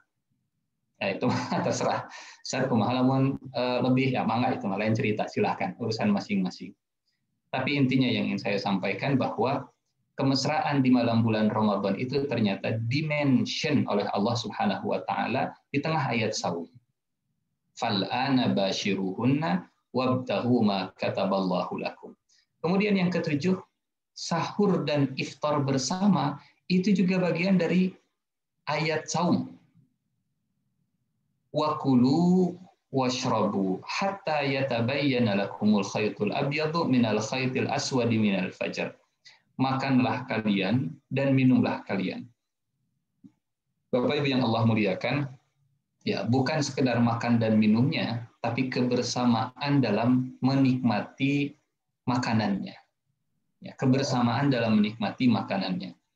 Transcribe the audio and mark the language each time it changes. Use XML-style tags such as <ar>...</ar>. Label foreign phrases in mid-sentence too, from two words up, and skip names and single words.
<id>Ya itu terserah. Saya kumahalamun lebih ya mangga itu lain cerita, silahkan urusan masing-masing. Tapi intinya yang ingin saya sampaikan bahwa kemesraan di malam bulan Ramadan itu ternyata dimention oleh Allah</id> <ar>سبحانه وتعالى</ar> <id>di tengah ayat saum.</id> <ar>فالآن باشروهن وابتغوا ما كتب الله لكم.</ar> <id>Kemudian yang ketujuh, sahur dan iftar bersama itu juga bagian dari ayat saum.</id> <ar>وكلوا واشربوا حتى يتبين لكم الخيط الأبيض من الخيط الأسود من الفجر.</ar> <id>Makanlah kalian dan minumlah kalian. Bapak Ibu yang Allah muliakan, ya bukan sekedar makan dan minumnya, tapi kebersamaan dalam menikmati makanannya. Ya, kebersamaan dalam menikmati makanannya.</id>